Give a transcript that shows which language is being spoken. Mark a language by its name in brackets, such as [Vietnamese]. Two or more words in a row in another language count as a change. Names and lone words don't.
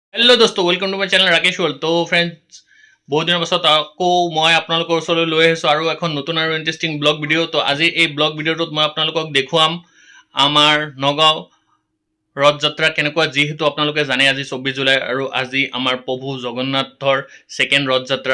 [Hindi] हेलो दोस्तों, [English] welcome to my channel [Hindi] राकेश वर्ल्ड। तो फ्रेंड्स, बहुत [Assamese] দিনৰ পাছত আকৌ মই আপোনালোকৰ ওচৰলৈ লৈ আহিছোঁ আৰু এখন নতুন আৰু [English] interesting vlog video'. [Assamese] তো আজি এই [English] vlog video [Assamese] মই আপোনালোকক দেখুৱাম আমাৰ নগাঁও ৰথ যাত্ৰা কেনেকুৱা, যিহেতু আপোনালোকে জানে আজি 24 জুলাই আৰু আজি আমাৰ প্ৰভু জগন্নাথৰ ছেকেণ্ড ৰথ যাত্ৰা।